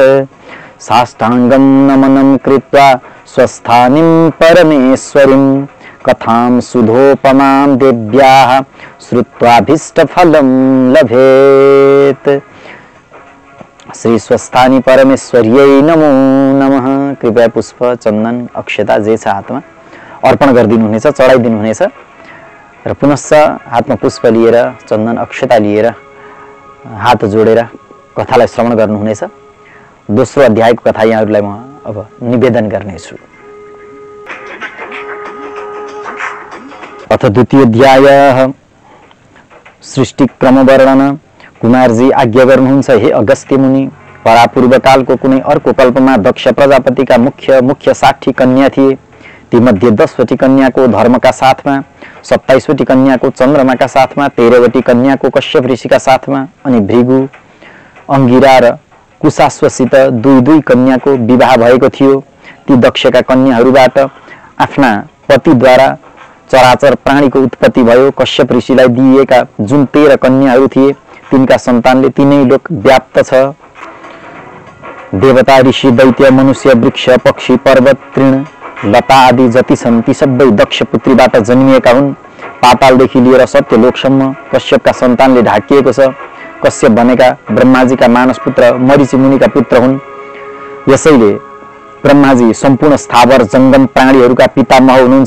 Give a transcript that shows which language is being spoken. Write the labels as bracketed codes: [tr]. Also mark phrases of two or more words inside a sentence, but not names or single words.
[sa] साष्टांगं नमनं कृत्वा स्वस्थानीं परमेश्वरीं कथां सुधोपमां देव्याः श्रुत्वाभीष्टफलं लभेत्। श्री स्वस्थानी परमेश्वर्यै नमो नमः। [ne] कृपया पुष्प चन्दन अक्षता जे छ हातमा अर्पण गरिदिनुहुनेछ, चढाइदिनुहुनेछ र पुनश्च हातमा पुष्प लिएर चन्दन अक्षता लिएर हात जोडेर कथालाई श्रवण गर्नुहुनेछ। दोस्रो अध्यायको कथा यहाँहरूलाई म अब निवेदन गर्नेछु। [sa] अथ द्वितीय अध्याय सृष्टिक्रम वर्णन। [ne] कुमारजी आज्ञा गर्नुहुन्छ, हे अगस्त्य मुनि, परापूर्वकालको कुनै अर्को कल्पमा दक्ष प्रजापतिका मुख्य 60 कन्या थिए। तीमध्ये 10वटी कन्याको धर्मका साथमा, 27वटी कन्याको चन्द्रमाका साथमा, 13वटी कन्याको कश्यप ऋषिका साथमा अनि भृगु, अंगिरा र कुशाश्वसित 2 कन्याको विवाह भएको थियो। ती दक्षका कन्याहरूबाट आफ्ना पतिद्वारा चराचर प्राणीको उत्पत्ति भयो। कश्यप ऋषिलाई दिइएका जुन 13 कन्याहरू थिए तिनका सन्तानले तीनै लोक व्याप्त छ। देवता, ऋषि, दैत्य, मनुष्य, वृक्ष, पक्षी, पर्वत, तृण, लता आदि जति छन् ती सबै दक्ष पुत्रीबाट जन्मिएका हुन्। पातालदेखि लिएर सत्यलोकसम्म कश्यपका सन्तानले ढाकिएको छ। कश्यप भनेका ब्रह्माजीका मानस पुत्र मरीचि मुनिका पुत्र हुन्। यसैले ब्रह्माजी सम्पूर्ण स्थावर जङ्गम प्राणीहरूका पितामह हुनुहुन्छ।